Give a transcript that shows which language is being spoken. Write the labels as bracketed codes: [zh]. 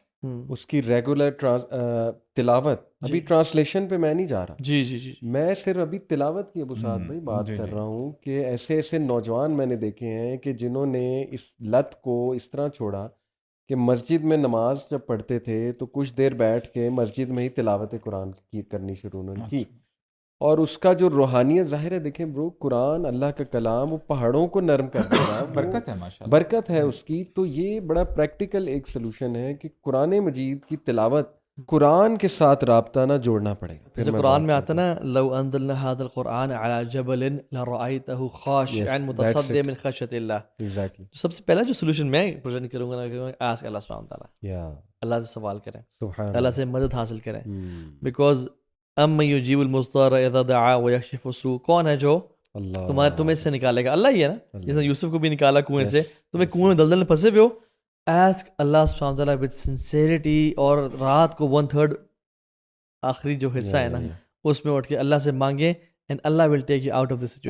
[ur] اس کی ریگولر تلاوت, ابھی ٹرانسلیشن پہ میں نہیں جا رہا, جی میں صرف ابھی تلاوت کی ابو سعد بھائی بات کر رہا ہوں کہ ایسے ایسے نوجوان میں نے دیکھے ہیں کہ جنہوں نے اس لت کو اس طرح چھوڑا کہ مسجد میں نماز جب پڑھتے تھے تو کچھ دیر بیٹھ کے مسجد میں ہی تلاوت قرآن کی کرنی شروع انہوں نے کی, اور اس کا جو روحانیت ظاہر ہے. دیکھیں برو, قرآن اللہ کا کلام, وہ پہاڑوں کو نرم کر دیتا ہے, برکت ہے ماشاءاللہ, برکت ہے اس کی. تو یہ بڑا پریکٹیکل ایک سلوشن ہے کہ قرآن مجید کی تلاوت قرآن کے ساتھ رابطہ نہ جوڑنا پڑے گا. جیسے قرآن میں آتا نا, [ar] لو انزلنا هذا القرآن على جبل لرأيته خاشعا متصدعا من خشية الله. [en] Exactly. [ur] سب سے پہلا جو سلوشن میں پریزنٹ کروں گا نا, آسک اللہ سبحانہ وتعالی, اللہ سے سوال کریں, اللہ سے مدد حاصل کریں, بیکاز [ar] اَمَّن يُجِيبُ الْمُضْطَرَّ إِذَا دَعَاهُ وَيَكْشِفُ السُّوءَ, [ur] کون ہے جو تمہیں اس سے نکالے گا؟ اللہ ہی ہے نا. جس نے یوسف کو بھی نکالا کنویں سے, تمہیں کنویں میں دلدل میں پھنسے ہوئے ہو, [en] ask اللہ سبحانہ وتعالی وتھ سنسیریٹی, [ur] اور رات کو 1/3 آخری جو حصہ ہے نا اس میں اٹھ کے اللہ سے مانگیں, [en] And اللہ will take you out of this situation.